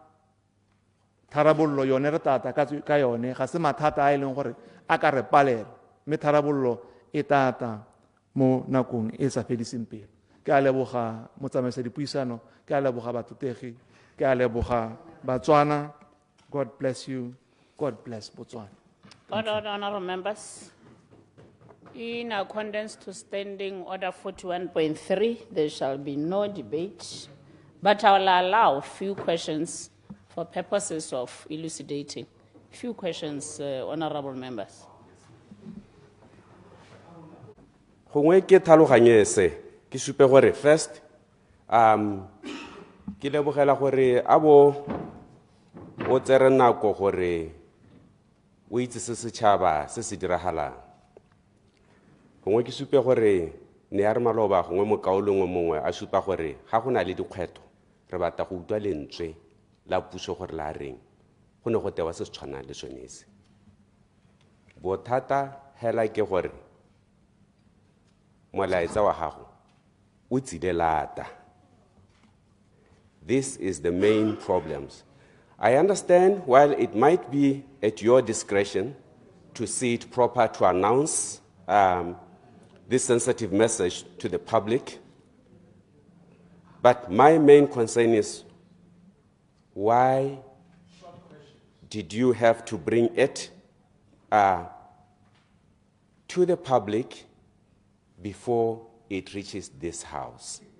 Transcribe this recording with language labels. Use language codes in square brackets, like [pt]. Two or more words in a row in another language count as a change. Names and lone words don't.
[tn] tharabollo yone re tata ka yone ga se mathata a e leng gore a ka re palela mme tharabollo e tata mo nakong e sa fediseng pele ke a leboga motsamaisa dipuisano ke a leboga batutegi ke a leboga Batswana. [en] God bless you. God bless Botswana. Order, honorable members. In accordance to Standing Order 41.3, there shall be no debate, but I will allow a few questions for purposes of elucidating. Few questions, honorable members. [tn] Gongwe ke tlhaloganye se ke supe gore first ke lebogela gore abo o tsere nako gore o itse se setšhaba se se diragalang gongwe ke supe gore ne ya re maloba gongwe mokaolong mongwe a supa gore ga go na le dikgwetho re batla go utlwa lentswe la puso gore la reng go ne go tewa se se tshwanang le sone se bothata hela ke gore molaetsa wa gago o tsile lata. [en] This is the main problems. I understand while it might be at your discretion to see it proper to announce the this sensitive message to the public. But my main concern is, why did you have to bring it to the public before it reaches this house?